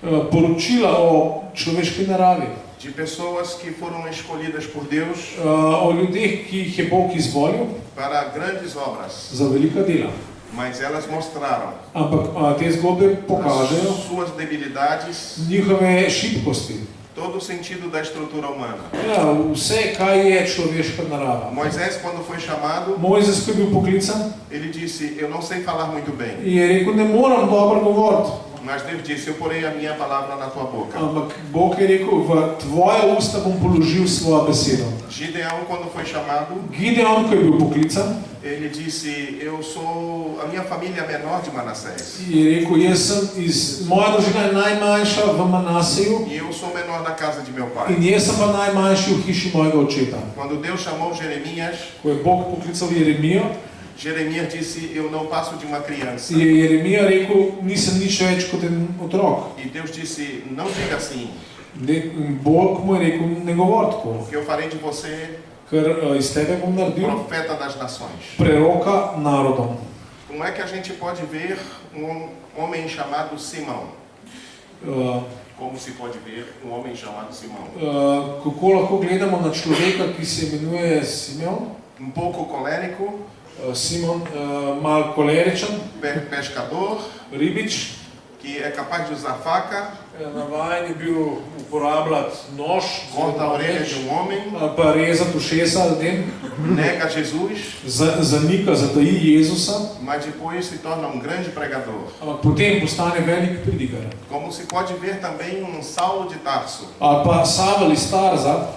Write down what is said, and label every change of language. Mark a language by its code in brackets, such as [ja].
[sl] poročila o človeški naravi, [pt] de pessoas que foram escolhidas por Deus [sl] o ljudeh, ki jih je Bog izvolil [pt] para grandes obras, [sl] za velika dela. [pt] mas elas mostraram [sl] Ampak te zgodbe pokažejo [pt] as suas debilidades, [sl] njihove šibkosti. [pt] todo o sentido da estrutura humana. [sl] Ja, vse, kaj je človeška narava. [pt] Moisés, quando foi chamado, [sl] Mojzes, ko je bil poklican, [pt] ele disse: eu não sei falar muito bem, [sl] je rekel, ne moram dobro govoriti, [pt] Mas Deus disse, eu porei a minha palavra na tua boca. [sl] Ampak Bog je rekel, v tvoja usta bom položil svojo besedo. [pt] Gideão, quando foi chamado, [sl] Gideon, ko je bil poklican, [pt] ele disse, a minha família é menor de Manassés. [sl] je rekel, jaz sem moja družina je najmanjša v Manaseju [pt] E eu sou o menor da casa de meu pai. [sl] in jaz sem pa najmanjši v hiši mojega očeta. [pt] Quando Deus chamou Jeremias, [sl] Ko je Bog poklical Jeremijo, [pt] Jeremias disse, eu não passo de uma criança. [sl] je Jeremija rekel, nisem nič več kot en otrok. [pt] E Deus disse, não diga assim, [sl] Bog mu je rekel, ne govori tako, [pt] porque eu farei de você [sl] ker iz tebe bom naredil [pt] profeta das nações. [sl] preroka narodom. [pt] Como é que a gente pode ver um homem chamado Simão? Uh, Como se pode ver um homem chamado Simão? [sl] Kako lahko gledamo na človeka, ki se imenuje Simeon? [pt] Um pouco colérico, [sl] Simon, malo koleričen, [pt] pescador, [sl] ribič, [pt] que é capaz de usar faca, [sl] navajen je bil uporabljati nož, [pt] corta a orelha de um homem, [sl] ali pa rezati ušesa ljudem, [pt] nega Jesus, [sl] zanika, zataji Jezusa, [pt] mas depois se torna um grande pregador. [sl] ampak potem postane velik pridigar. [pt] Como se pode ver também um Saulo de Tarso, [sl] Ali pa Savel iz Tarza,